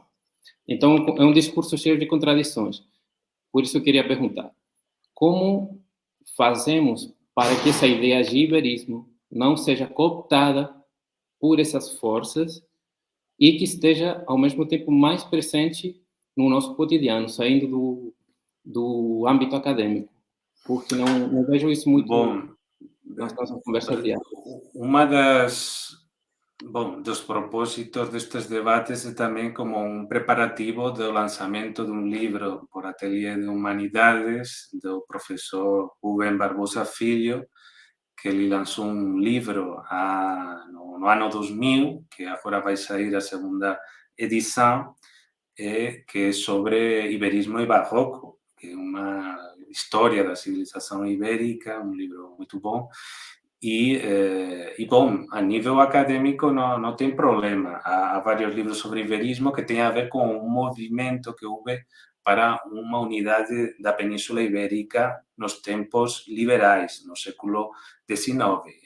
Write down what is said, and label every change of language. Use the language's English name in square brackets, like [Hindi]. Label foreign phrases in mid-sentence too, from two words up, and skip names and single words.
[Portuguese] Então, é um discurso cheio de contradições. Por isso, eu queria perguntar, como fazemos para que essa ideia de iberismo não seja cooptada por essas forças e que esteja, ao mesmo tempo, mais presente no nosso cotidiano, saindo do âmbito acadêmico? Porque não vejo isso muito nas nossas conversas diárias. [Galician] Uma das bom, dos propósitos destes debates é tamén como un preparativo do lanzamento dun libro por Atelier de Humanidades do profesor Rubén Barbosa Filho, que ele lanzou un libro no ano 2000, que agora vai sair a segunda edición, que é sobre iberismo e barroco, que é unha historia da civilización ibérica, un libro moito bom. [Portuguese] Bom, a nível acadêmico não tem problema. Há vários livros sobre iberismo que têm a ver com um movimento que houve para uma unidade da Península Ibérica nos tempos liberais, no século XIX.